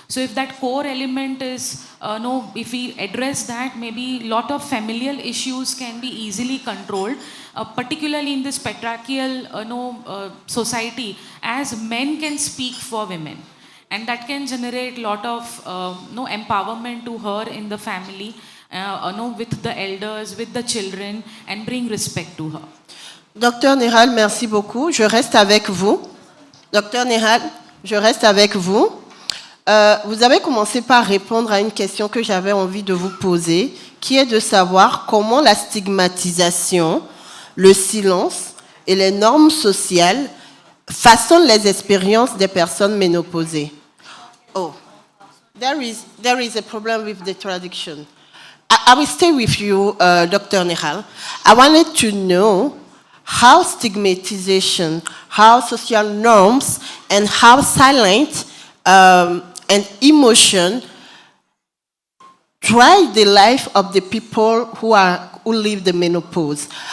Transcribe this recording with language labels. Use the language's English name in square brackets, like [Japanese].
[English] So if that core element is, if we address that, maybe lot of familial issues can be easily controlled, particularly in this patriarchal society, as men can speak for women. And that can generate a lot of empowerment to her in the family, with the elders, with the children, and bring respect to her. [French] Docteur Nehal, merci beaucoup. Je reste avec vous. Docteur Nehal, je reste avec vous. Vous avez commencé par répondre à une question que j'avais envie de vous poser, qui est de savoir comment la stigmatisation, le silence et les normes sociales façonnent les expériences des personnes ménopausées. [English] Oh, there is a problem with the traduction. I will stay with you, Dr. Nehal. I wanted to know how stigmatization, how social norms, and how silence and emotion drive the life of the people who live the menopause.